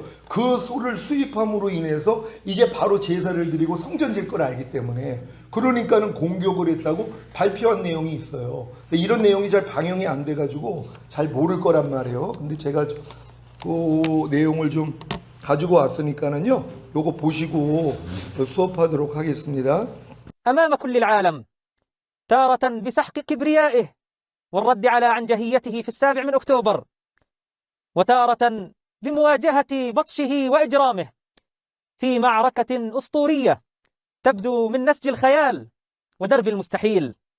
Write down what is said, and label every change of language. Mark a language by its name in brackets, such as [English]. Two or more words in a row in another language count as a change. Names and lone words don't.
[Korean] 그 소를 수입함으로 인해서 이제 바로 제사를 드리고 성전 질 걸 알기 때문에, 그러니까는 공격을 했다고 발표한 내용이 있어요. 근데 이런 내용이 잘 방영이 안 돼가지고 잘 모를 거란 말이에요. 근데 제가 그 내용을 좀 가지고 왔으니까는요, 요거 보시고 수업하도록 하겠습니다. [Arabic] أمام كل العالم تارة بسحق كبريائه والرد على عنجهيته في 7 من أكتوبر، وتارة بمواجهة بطشه وإجرامه في معركة أسطورية تبدو من نسج الخيال ودرب المستحيل.